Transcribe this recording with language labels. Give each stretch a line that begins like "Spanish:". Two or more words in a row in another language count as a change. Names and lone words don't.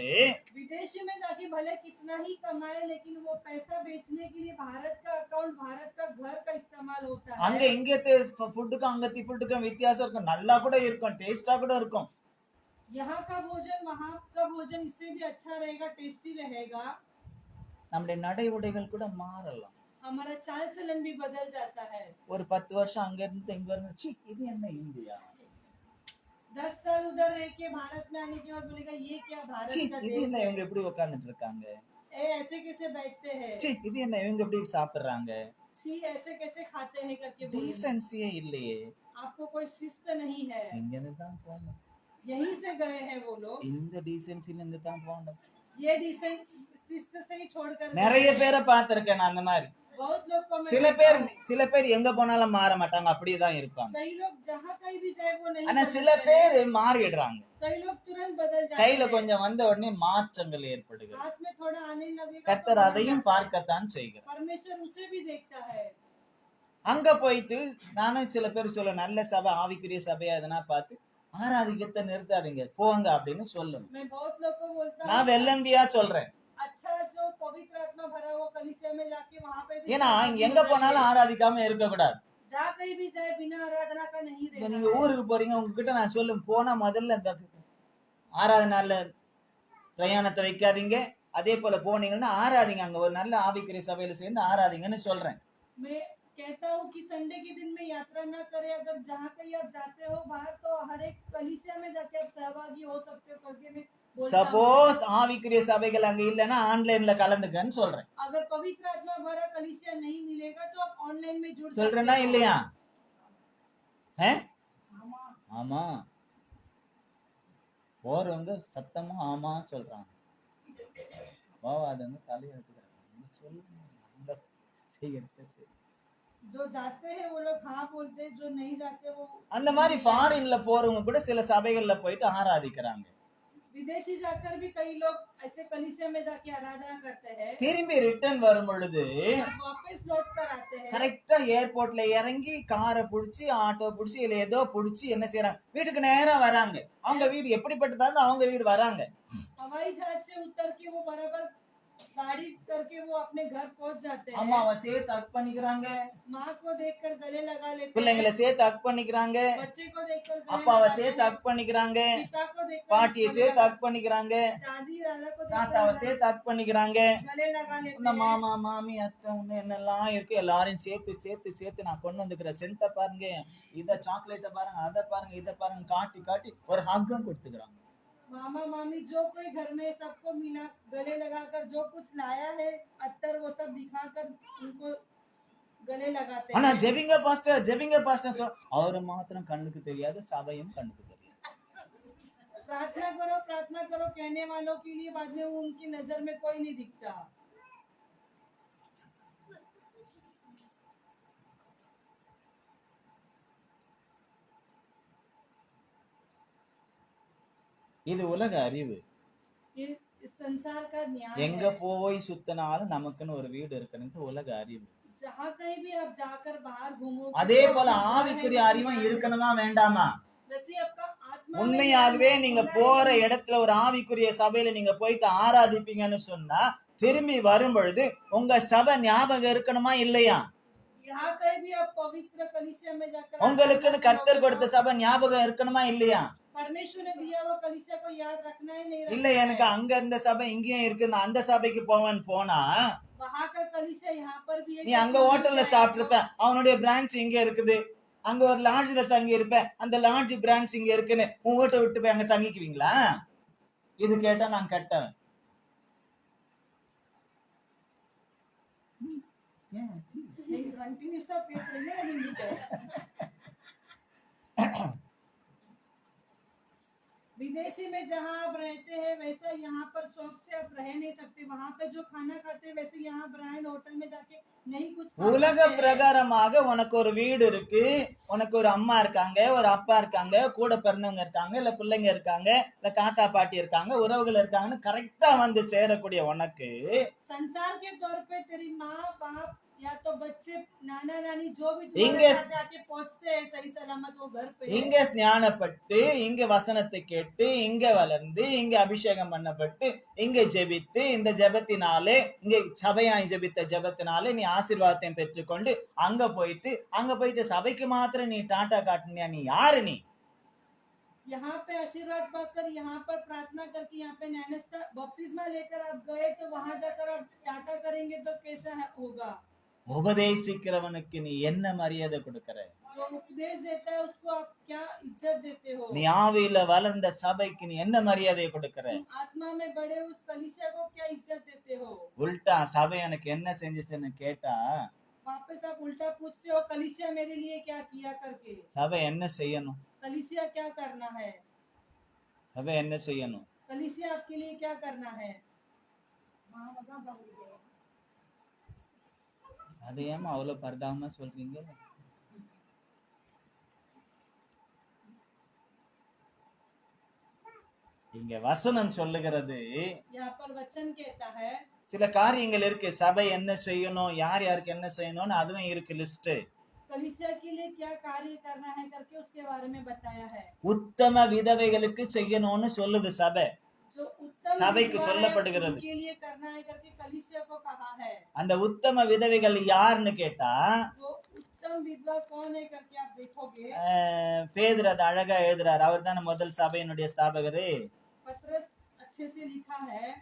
Hindi: विदेशी में जाके भले कितना ही कमाए, लेकिन वो पैसा बेचने के लिए भारत का अकाउंट, भारत का घर का इस्तेमाल होता है।
Tamil: அங்க இங்கத்து ஃபுட்டுக்கும் அங்கத்தி ஃபுட்டுக்கும் வித்தியாசம் இருக்கும், நல்லா கூட இருக்கும், டேஸ்டா கூட இருக்கும்.
Hindi: यहाँ का भोजन वहाँ का भोजन इससे भी अच्छा रहेगा, टेस्टी रहेगा।
Tamil: நம்முடைய நடை உடைகள் கூட மாறலாம்.
Hindi: हमारा चाल चलन भी बदल जाता है।
Tamil: ஒரு 10 வருஷம் அங்க இருந்து இங்க வரணும், சி இது என்ன இந்தியா,
Hindi: 10 साल उधर रह के भारत में आने के बाद बोलेगा ये क्या भारत
Tamil: சி
Hindi: का
Tamil: இது
Hindi: देश
Tamil: என்ன
Hindi: है,
Tamil: இவங்க எப்படி உட்கார்ந்துட்டு இருக்காங்க,
Hindi: ऐसे कैसे बैठते हैं,
Tamil: சி இது என்ன இவங்க எப்படி சாப்பிடுறாங்க,
Hindi: छी ऐसे कैसे खाते हैं करके बोलेंगे।
Tamil: டீசன்சியே இல்லையே.
Hindi: आपको कोई शिस्त नहीं है।
Tamil: இங்க இருந்து தான் போகணும்,
Hindi: यहीं से गए हैं वो लोग,
Tamil: இந்த டீசன்சில இருந்து தான் போகணும்.
Hindi: ये डिसेंट शिस्त से ही छोड़कर
Tamil: நிறைய பேரை பார்த்திருக்கேன் நான் அந்த மாதிரி.
Hindi: बहुत लोग को मैं
Tamil: சில பேர் எங்க போனாலும் மாற மாட்டாங்க, அப்படியே தான் இருப்பாங்க.
Hindi: कई लोग जहाँ कहीं भी जाए वो नहीं
Tamil: ஆனா சில
Hindi: बदलते हैं।
Tamil: பேர் மாறிடுறாங்க,
Hindi: कई लोग तुरंत बदल जाते
Tamil: கையில
Hindi: हैं।
Tamil: கொஞ்சம் வந்த உடனே மாற்றங்கள் ஏற்படுகிறது.
Hindi: हाथ में थोड़ा आने लगेगा तो
Tamil: கர்த்தர்
Hindi: बदल
Tamil: அதையும்
Hindi: जाता है।
Tamil: பார்க்கத்தான் செய்கிறார்.
Hindi: परमेश्वर उसे भी देखता है।
Tamil: அங்க போயிட்டு நானும் சில பேர் சொல்ல, நல்ல சபை ஆவிக்குரிய சபையா எதனா பார்த்து ஆராதிக்கத்தை நிறுத்தாதீங்க போங்க அப்படின்னு சொல்லணும்.
Hindi: मैं बहुत लोग को बोलता
Tamil: நான்
Hindi: हूँ
Tamil: வெள்ளந்தியா சொல்றேன்,
Hindi: अच्छा जो पवित्र आत्मा भरा हुआ कलीसिया में जाके वहाँ पे भी
Tamil: ஏன்னா இங்க எங்க போனாலும் ஆராதிக்காம இருக்க கூடாது.
Hindi: जहाँ कहीं भी जाए बिना आराधना का नहीं
Tamil: இப்ப
Hindi: रहना
Tamil: நீங்க
Hindi: है।
Tamil: ஊருக்கு போறீங்க, உங்ககிட்ட நான் சொல்லும், போனா முதல்ல இந்த ஆராதனால பிரயாணத்தை வைக்காதீங்க, அதே போல போனீங்கன்னா ஆராதிங்க, அங்க ஒரு நல்ல ஆவிக்குரிய சபையில சேர்ந்து ஆராதிங்கன்னு சொல்றேன்.
Hindi: मैं कहता हूँ कि संडे के दिन में यात्रा ना करें, अगर जहाँ कहीं आप जाते हो बाहर तो हर एक कलीसिया में जाके आप सहभागी हो सकते हो करके मैं बोलता हूँ,
Tamil: சப்போஸ் ஆவிக்குரிய சபைகள் அங்க இல்லைன்னா ஆன்லைன்ல கலந்துக்கன்னு சொல்றேன்.
Hindi: अगर पवित्र आत्मा भरा कलीसिया नहीं मिलेगा तो आप ऑनलाइन में जुड़ सकते
Tamil: சொல்றேன்னா
Hindi: हो।
Tamil: இல்லையா? ஆமா. ஆமா. போறவங்க சத்தமா ஆமா சொல்றாங்க, போவாதவங்க தலையை எடுத்துக்கிறாங்க. சொல்லுங்க செய்யறது சரி.
Hindi: जो जाते हैं वो लोग हाँ बोलते हैं, जो नहीं जाते वो
Tamil: அந்த மாதிரி ஃபாரின்ல போறவங்க கூட சில சபைகள்ல போயிட்டு ஆராதிக்கிறாங்க.
Hindi: विदेशी जाकर भी कई लोग ऐसे कलीसिया में जाके आराधना करते हैं,
Tamil: திரும்பி ரிட்டர்ன் வரும் பொழுது
Hindi: वापस लौट कर आते हैं।
Tamil: கரெக்டா ஏர்போர்ட்ல இறங்கி காரை புடிச்சு ஆட்டோ புடிச்சு இல்ல ஏதோ புடிச்சு என்ன செய்யறாங்க, வீட்டுக்கு நேரா வராங்க. அவங்க வீடு எப்படிப்பட்டதா அவங்க வீடு வராங்க.
Hindi: हवाई जहाज से उतर के वो बराबर गाड़ी करके वो अपने घर पहुंच जाते हैं।
Tamil: அம்மாவை சேர்த்து ஹக் பண்ணிக்கிறாங்க,
Hindi: माँ को देखकर गले लगा लेते हैं,
Tamil: பிள்ளைங்களை சேர்த்து ஹக் பண்ணிக்கிறாங்க,
Hindi: बच्चे को देखकर गले
Tamil: அப்பாவை
Hindi: लगाते
Tamil: சேர்த்து
Hindi: हैं,
Tamil: ஹக் பண்ணிக்கிறாங்க,
Hindi: पिता को देखकर
Tamil: பாட்டியை சேர்த்து ஹக் பண்ணிக்கிறாங்க,
Hindi: दादी दादा को
Tamil: தாத்தாவை
Hindi: देखकर
Tamil: சேர்த்து ஹக் பண்ணிக்கிறாங்க.
Hindi: गले लगा लेते
Tamil: இன்னும்
Hindi: हैं।
Tamil: மாமா மாமி அத்தை இன்னும் என்னெல்லாம் இருக்கு எல்லாரையும் சேர்த்து சேர்த்து சேர்த்து நான் கொண்டு வந்துக்கிறேன். சென்ட்டை பாருங்க, இதை சாக்லேட்டை பாருங்க, அதை பாருங்க, இதை பாருங்க காட்டி காட்டி ஒரு ஹக்கும் கொடுத்துக்கிறாங்க.
Hindi: मामा मामी जो कोई घर में सबको मिला गले लगाकर जो कुछ लाया है अत्तर वो सब दिखाकर उनको गले लगाते
Tamil: ஆனா
Hindi: हैं।
Tamil: ஜெபிங்க பாஸ்டர் சொல், அவரு மாத்திரம் கண்ணுக்கு தெரியாது, சபையும் கண்ணுக்கு தெரியாது.
Hindi: प्रार्थना करो कहने वालों के लिए बाद में वो उनकी नजर में कोई नहीं दिखता।
Tamil: இது உலக அறிவு.
Hindi: ये इस संसार का न्याय
Tamil: எங்க
Hindi: है।
Tamil: போய் சுத்தினாலும் நமக்குன்னு ஒரு வீடு இருக்குன்னு உலக அறிவு.
Hindi: जहाँ कहीं भी आप जाकर बाहर घूमो,
Tamil: அதே போல ஆவிக்குரிய அறிவும் இருக்கணுமா வேண்டாமா?
Hindi: वैसे आपका आत्मा में
Tamil: உண்மையாகவே
Hindi: ज्ञान
Tamil: நீங்க
Hindi: होना
Tamil: போற
Hindi: है।
Tamil: இடத்துல ஒரு ஆவிக்குரிய சபையில நீங்க போயிட்டு ஆராதிப்பீங்கன்னு சொன்னா திரும்பி வரும் பொழுது உங்க சபை ஞாபகம் இருக்கணுமா இல்லையா?
Hindi: जहाँ कहीं भी आप पवित्र कलीसिया में जाकर
Tamil: உங்களுக்குன்னு கர்த்தர் கொடுத்த சபை ஞாபகம் இருக்கணுமா இல்லையா?
Hindi: परमेश्वर ने दिया वो कलीसिया को याद रखना ही नहीं
Tamil: இல்ல
Hindi: रखना
Tamil: எனக்கு
Hindi: है।
Tamil: அங்க இருந்த சபை இங்கேயும் இருக்கு, நான் அந்த சபைக்கு போவேன்னு போனா
Hindi: वहाँ का कलीसिया यहाँ पर भी है।
Tamil: நீ அங்க ஹோட்டல்ல சாப்பிட்டிருப்ப, அவனுடைய பிரான்ச் இங்க இருக்குது, அங்க ஒரு லாட்ஜ்ல தங்கி இருப்ப, அந்த
English: lodge branch
Tamil: இங்க இருக்குன்னு உன் வீட்டை விட்டு போய் அங்க தங்கிக்குவீங்களா? இது கேட்டா நான் கெட்டவன்.
Hindi: नहीं, कंटिन्यू सा पेश रहिए ना हिंदी पे। विदेशी में जहाँ आप रहते हैं वैसा यहाँ पर शौक से आप रह नहीं सकते। वहाँ पे जो खाना खाते हैं वैसे यहाँ ब्रांड होटल में जाके नहीं कुछ खा
Tamil: உலக
Hindi: सकते हैं।
Tamil: பிரகாரமாக உனக்கு ஒரு வீடு இருக்கு, உனக்கு ஒரு அம்மா இருக்காங்க, ஒரு அப்பா இருக்காங்க, கூட பிறந்தவங்க இருக்காங்க, இல்ல பிள்ளைங்க இருக்காங்க, இல்ல தாத்தா பாட்டி இருக்காங்க, உறவுகள் இருக்காங்கன்னு கரெக்டா வந்து சேரக்கூடிய உனக்கு
Hindi: संसार के तौर पे तेरी माँ बाप या तो बच्चे नाना नानी जो भी
Tamil: इंगे-
Hindi: तुम्हारे साथ जाके पहुँचते हैं सही सलामत वो घर पे।
Tamil: இங்க ஞானப்பட்டு, இங்க வசனத்தை கேட்டு, இங்க வளர்ந்து, இங்க அபிஷேகம் பண்ணப்பட்டு, இங்க ஜெபித்து, இந்த ஜெபத்தினாலே இங்க சபையாய் ஜெபித்த ஜெபத்தினாலே நீ ஆசீர்வாதத்தை பெற்றுக்கொண்டு அங்க போயிட்டு சபைக்கு மாத்திரம் நீ டாட்டா காட்டுனியா? நீ யாரு? நீ
Hindi: यहाँ पे आशीर्वाद पाकर यहाँ पर प्रार्थना करके यहाँ पे नैनस्ता बपतिस्मा लेकर आप गए तो वहां जाकर आप टाटा करेंगे तो कैसा होगा?
Tamil: உபதேசிக்கிறவனுக்கு நீ என்ன மரியாதை கொடுக்கற?
Hindi: जो उपदेश देता है उसको आप क्या इज्जत देते हो?
Tamil: நீ ஆவியில வளர்ந்த சபைக்கு நீ என்ன மரியாதையை கொடுக்கற?
Hindi: तुम आत्मा में बड़े उस कलीसिया को क्या इज्जत देते हो?
Tamil: உல்டா சபை எனக்கு என்ன செஞ்சுச்சுன்னு கேட்டா
Hindi: वापस आप उल्टा पूछते हो कलीसिया मेरे लिए क्या किया करके।
Tamil: சபை என்ன செய்யணும்?
Hindi: कलीसिया क्या करना है?
Tamil: சபை என்ன செய்யணும்?
Hindi: कलीसिया आपके लिए क्या करना है?
Tamil: அது ஏமா அவ்வளவு பரிதாபமா சொல்றீங்க? இங்க வசனம் சொல்லுகிறது,
Hindi: यहाँ पर वचन कहता है
Tamil: சில காரியங்கள் இருக்கு, சபை என்ன செய்யணும், யார் யாருக்கு என்ன செய்யணும்னு அதுவும் இருக்கு லிஸ்ட்.
Hindi: कलीसिया के लिए क्या कार्य करना है करके उसके बारे में बताया है।
Tamil: உத்தம விதவைகளுக்கு செய்யணும்னு சொல்லுது சபை.
Hindi: जो उत्तम
Tamil: சபைக்கு
Hindi: विधवा है,
Tamil: சொல்லப்படுகிறது.
Hindi: उनके लिए करना है करके कलीसिया को कहा है।
Tamil: அந்த உத்தம விதவைகள் யாருன்னு கேட்டா
Hindi: वो उत्तम विधवा कौन है करके आप देखोगे
Tamil: பேதுரு அது அழகா எழுதுறாரு. அவர் தானே முதல் சபையினுடைய ஸ்தாபகரு.
Hindi: पत्रस अच्छे से लिखा है।